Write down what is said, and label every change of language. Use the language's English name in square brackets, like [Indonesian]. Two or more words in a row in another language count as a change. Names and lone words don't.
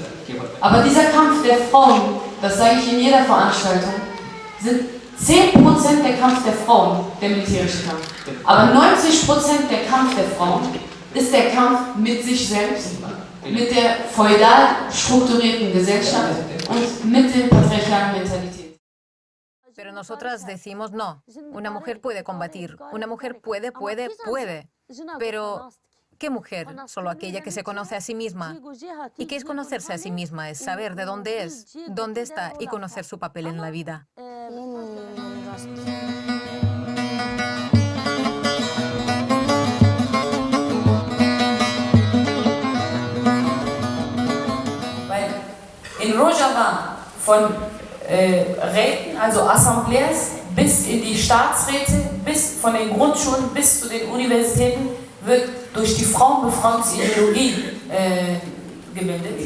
[German] Aber dieser Kampf der Frauen, das sage ich in jeder Veranstaltung, sind 10% der Kampf der Frauen, der militärische Kampf. Aber 90% der Kampf der Frauen ist der Kampf mit sich selbst, mit der feudal strukturierten Gesellschaft und mit der patriarchalen Mentalität. [Spanish] Pero nosotras decimos no, una mujer puede combatir, una mujer puede, pero ¿qué mujer? Solo aquella que se conoce a sí misma. ¿Y qué es conocerse a sí misma? Es saber de dónde es, dónde está y conocer su papel en la vida. [German] In Rojava von Räten, also Assemblees, bis in die Staatsräte, bis von den Grundschulen bis zu den Universitäten wird durch die Frauenbefragungsideologie gebildet.